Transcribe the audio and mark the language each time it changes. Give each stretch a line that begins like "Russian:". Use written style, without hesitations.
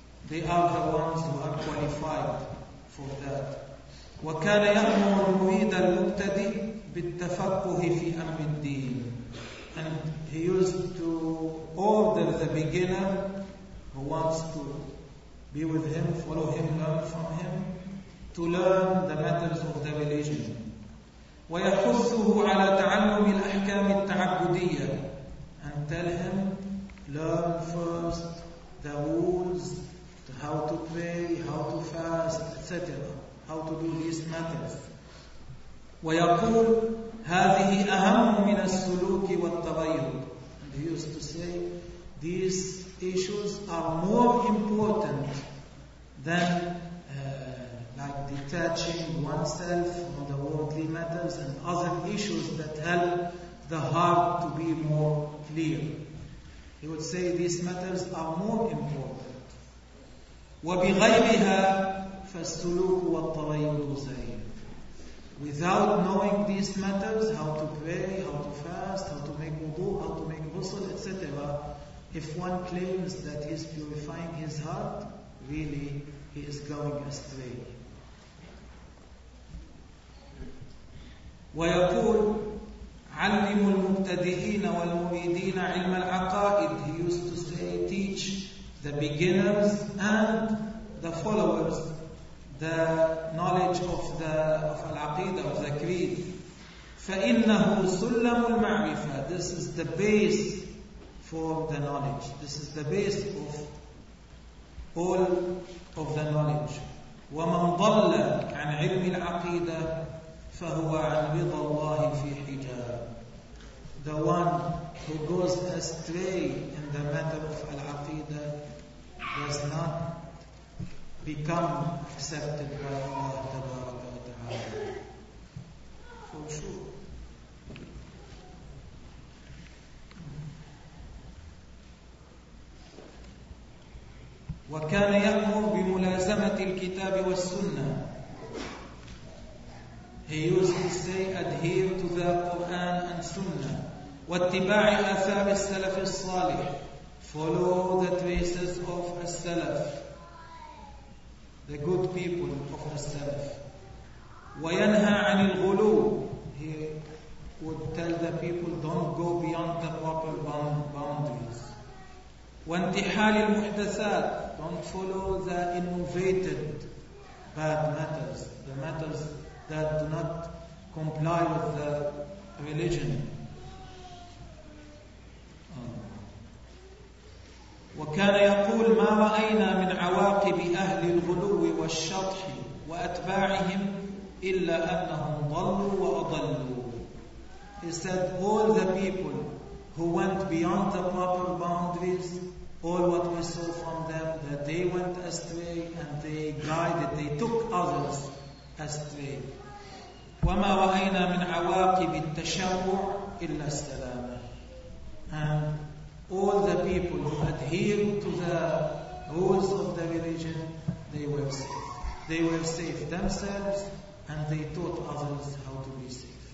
English: They are the ones who are qualified for that.
Arabic: وكان يأمر المريد المبتدي بالتفقه في أمر الدين.
English: And he used to order the beginner who wants to be with him, follow him, learn from him, to learn the matters of the religion.
Arabic: ويحثه على تعلم الأحكام التعبدية.
English: And tell him, learn first the rules, how to pray, how to fast, etc. How to do these matters.
Arabic: ويقول: هذه أهم من السلوك والتغيب.
English: And he used to say, these issues are more important than like the detaching oneself from the worldly matters and other issues that help the heart to be more clear. He would say these matters are more important.
Arabic: وَبِغَيْرِهَا فَالسُّلُوكُ وَالطَّرَيُّدُ زَيْرٍ.
English: Without knowing these matters, how to pray, how to fast, how to make wudu, how to make ghusl, etc., if one claims that he is purifying his heart, really he is going astray.
Arabic: ويقول علم المبتدئين والمريدين علم العقائد.
English: He used to say, teach the beginners and the followers the knowledge of the of al-aqidah, of the creed.
Arabic: فَإِنَّهُ سُلَّمُ الْمَعْرِفَةِ.
English: This is the base for the knowledge. This is the base of all of the knowledge.
Arabic: وَمَنْ ضَلَّ عَنْ عِلْمِ الْعَقِيدَةِ فَهُوَ عَنْ رِضَى اللَّهِ فِي حِجَابِ.
English: The one who goes astray in the matter of al-aqidah does not become accepted by Allah Tabaraka wa Ta'ala. For sure.
Arabic: وكان يأمر بملازمة الكتاب والسنة.
English: He used to say, adhere to the Quran and Sunnah.
Arabic: واتباع آثار السلف الصالح.
English: Follow the traces of السلف. The good people of the Salaf.
Arabic: وينهى عن الغلو.
English: He would tell the people, don't go beyond the proper boundaries.
Arabic: وانتحال المحدثات.
English: Don't follow the innovated bad matters, the matters that do not comply with the religion.
Arabic: وكان يقول ما رأينا من عواقب أهل الغلو والشطح وأتباعهم إلا أنهم ضلوا وأضلوا.
English: He said all the people who went beyond the proper boundaries, all what we saw from them, that they went astray and they guided, they took others astray.
Arabic: وما رأينا من عواقب التشرع إلا السلامة.
English: And all the people who adhere to the rules of the religion, they were safe. They were safe themselves and they taught others how to be safe.